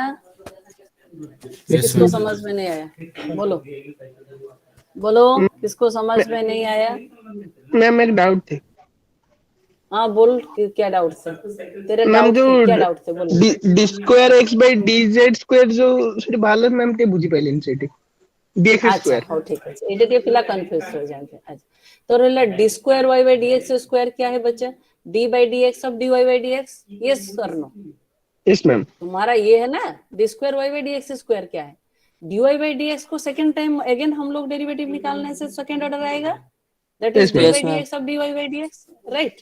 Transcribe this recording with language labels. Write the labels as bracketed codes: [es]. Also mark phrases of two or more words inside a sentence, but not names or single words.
[hi] किसको समझ में नहीं आया, बोलो बोलो, किसको समझ में नहीं आया? मैम एक डाउट थे। हाँ बोल, क्या डाउट थे तेरे? डाउट थे, क्या डाउट थे बोलो। [en] d square x by d z square [or] जो ସେଠି ବାହାରିଲା ମ୍ୟାମ୍ ଟିକେ ବୁଝିପାରିଲିନି ସେଠି dx [hi] अच्छा स्क्वायर। हो ठीक है, ये देखिए फिलहाल कंफ्यूज हो जाएंगे। अच्छा तो रहला [en] d square y by d x square [hi] क्या है बच्चा, [en] d by d x of d y by d x, yes sir no? yes ma'am. [hi] तुम्हारा ये है ना [en] d square y by d x square [hi] क्या है, [en] d y by d x [hi] को [en] second time again [hi] हम लोग डेरिवेटिव निकालने से [en] second order [hi] आएगा, [en] that is d by d x of d y by d x, right?